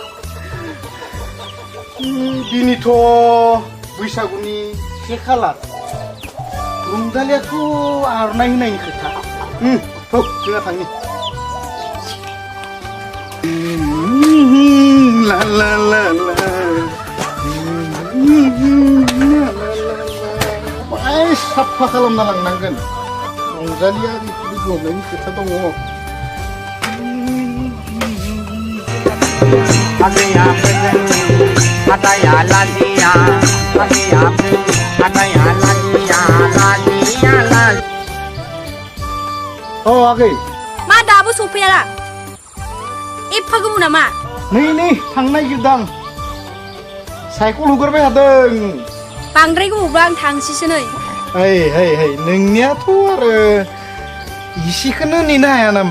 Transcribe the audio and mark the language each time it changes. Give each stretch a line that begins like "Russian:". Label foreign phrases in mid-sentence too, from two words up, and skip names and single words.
Bodo: दिनैथ' बैसागुनि 1 खालार रंजालियाथ' आर'नाइ होनायनि खोथा जोंहा थांनि la la la la बाय साफा खालामना लांनांगोन रंजालिया गोमनायनि खोथा दङ Adaya bezeni adaya ladia adaya bezeni adaya ladia ladia ladia Oh आगै मा दाबो सफैयाला एफा गोबाव नामा नै थांनो नागिरदां साइकेल हगारबाय थादों बांद्राय गोबावब्ला आं थांसैसो नै hey नोंनियाथ' आरो इसेखौनो नेनो हाया नामा